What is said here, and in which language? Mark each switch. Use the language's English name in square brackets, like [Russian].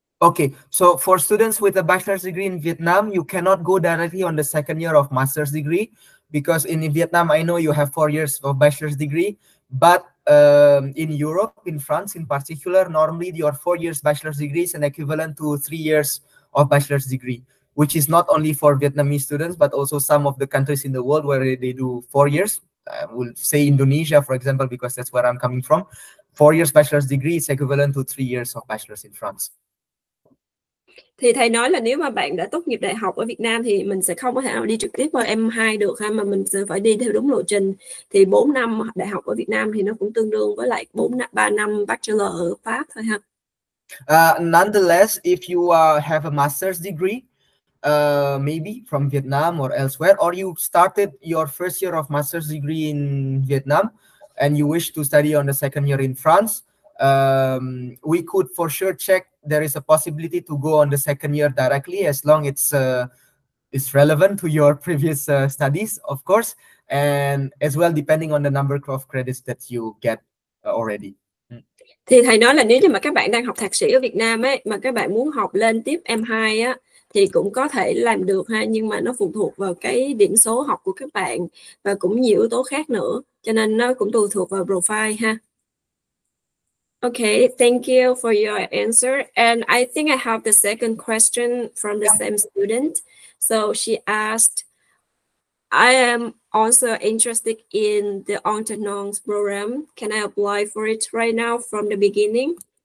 [English] Okay, so for students with a bachelor's degree in Vietnam, you cannot go directly on the second year of master's degree, because in Vietnam, I know you have 4 years of bachelor's degree, but in Europe, in France in particular, normally your 4 years bachelor's degree is an equivalent to 3 years of bachelor's degree, which is not only for Vietnamese students, but also some of the countries in the world where they do 4 years. I will say Indonesia, for example, because that's where I'm coming from. 4 years bachelor's degree is equivalent to 3 years of bachelor's in France. [Vietnamese] Thì thầy nói là nếu mà bạn đã tốt nghiệp đại học ở Việt Nam thì mình sẽ không có thể nào đi trực tiếp vào M2 được ha, mà mình sẽ phải đi theo đúng lộ trình. Thì 4 năm đại học ở Việt Nam thì nó cũng tương đương với lại 3 năm bachelor ở Pháp thôi ha. [English] Nonetheless, if you have a master's degree, maybe from Vietnam or elsewhere, or you started your first year of master's degree in Vietnam and you wish to study on the second year in France, we could for sure check. There is a possibility to go on the second year directly, as long it's relevant to your previous studies, of course, and as well depending on the number of credits that you get already. [Vietnamese] Thì thầy nói là nếu như mà các bạn đang học thạc sĩ ở Việt Nam ấy, mà các bạn muốn học lên tiếp M2 á, thì cũng có thể làm được ha, nhưng mà nó phụ thuộc vào cái điểm số học của các bạn và cũng nhiều yếu tố khác nữa, cho nên nó cũng tùy thuộc vào profile ha. [English] Okay, thank you for your answer. And I think I have the second question from the same student. So she asked, I am also interested in the alternance program. Can I apply for it right now from the beginning?